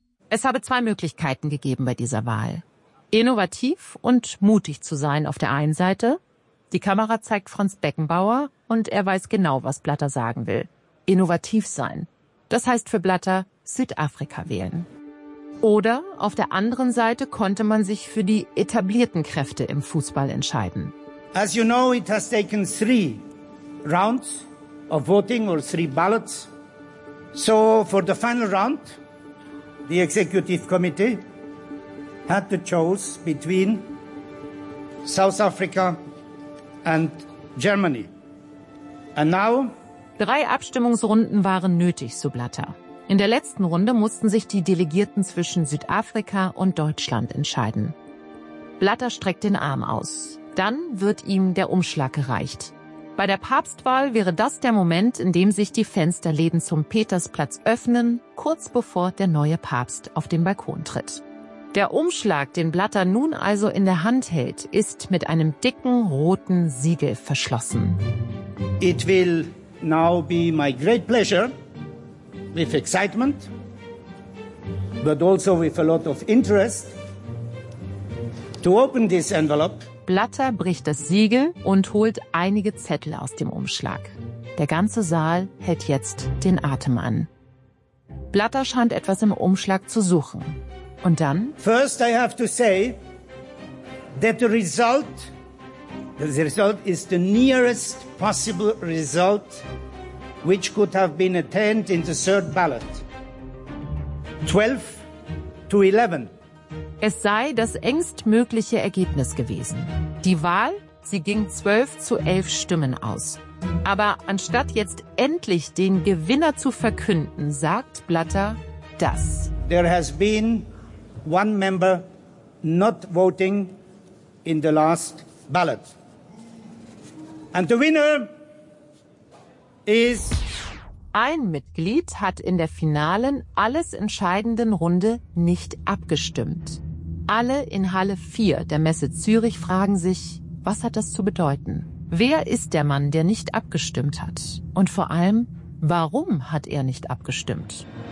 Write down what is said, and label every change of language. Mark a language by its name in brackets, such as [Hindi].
[German] Es habe zwei Möglichkeiten gegeben bei dieser Wahl. Innovativ und mutig zu sein auf der einen Seite. Die Kamera zeigt Franz Beckenbauer und er weiß genau, was Blatter sagen will. Innovativ sein. Das heißt für Blatter Südafrika wählen. Oder auf der anderen Seite konnte man sich für die etablierten Kräfte im Fußball entscheiden. [English] As you know, it has taken 3 rounds of voting or 3 ballots. So for the final round, the executive committee had to choose between South Africa and Germany. And now? [German] 3 Abstimmungsrunden waren nötig, so Blatter. In der letzten Runde mussten sich die Delegierten zwischen Südafrika und Deutschland entscheiden. Blatter streckt den Arm aus. Dann wird ihm der Umschlag gereicht. Bei der Papstwahl wäre das der Moment, in dem sich die Fensterläden zum Petersplatz öffnen, kurz bevor der neue Papst auf den Balkon tritt. Der Umschlag, den Blatter nun also in der Hand hält, ist mit einem dicken roten Siegel verschlossen. [English] It will now be my great pleasure, with excitement, but also with a lot of interest, to open this envelope. [German] Blatter bricht das Siegel und holt einige Zettel aus dem Umschlag. Der ganze Saal hält jetzt den Atem an. Blatter scheint etwas im Umschlag zu suchen. Und dann? [English] First I have to say that the result is the nearest possible result which could have been attained in the third ballot. 12-11. [German] Es sei das engstmögliche Ergebnis gewesen. Die Wahl, sie ging 12-11 Stimmen aus. Aber anstatt jetzt endlich den Gewinner zu verkünden, sagt Blatter das. [English] There has been one member not voting in the last ballot. And the winner is... [German] Ein Mitglied hat in der finalen, alles entscheidenden Runde nicht abgestimmt. Alle in Halle 4 der Messe Zürich fragen sich, was hat das zu bedeuten? Wer ist der Mann, der nicht abgestimmt hat? Und vor allem, warum hat er nicht abgestimmt?